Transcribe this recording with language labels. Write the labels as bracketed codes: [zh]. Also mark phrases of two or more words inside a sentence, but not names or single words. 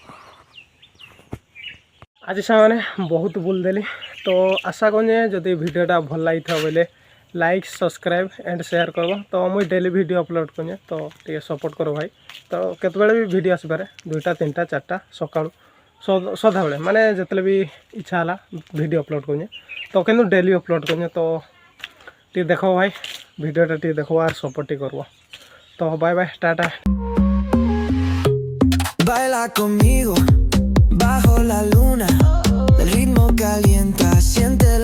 [or] ଆଜି ସାଙ୍ଗମାନେ ବହୁତ ବୁଲିଦେଲି ତ ଆଶା କରୁଛେ ଯଦି ଭିଡ଼ିଓଟା ଭଲ ଲାଗିଥିବ ବୋଇଲେ [en] like subscribe and share [or] করব ତ ମୁଇଁ [en] daily video upload [or] କରୁଛେ ତ ଟିକେ ସପୋର୍ଟ କର ଭାଇ ତ କେତେବେଳେ ବି ଭିଡ଼ିଓ ଆସିପାରେ 2ଟା 3ଟା 4ଟା ସକାଳୁ ସଦାବେଳେ ମାନେ ଯେତେବେଳେ ବି ଇଚ୍ଛା ହେଲା [en] video upload [or] କରୁଛେ ତ କିନ୍ତୁ [en] daily upload [or] କରୁଛେ ତ ଟିକେ ଦେଖ ଭାଇ ଭିଡ଼ିଓଟା ଟିକେ ଦେଖ ଆର୍ ସପୋର୍ଟ ଟିକେ করব ତ [en] bye bye [or] ଟାଟା [es] Baila conmigo bajo la luna, el ritmo calienta, siente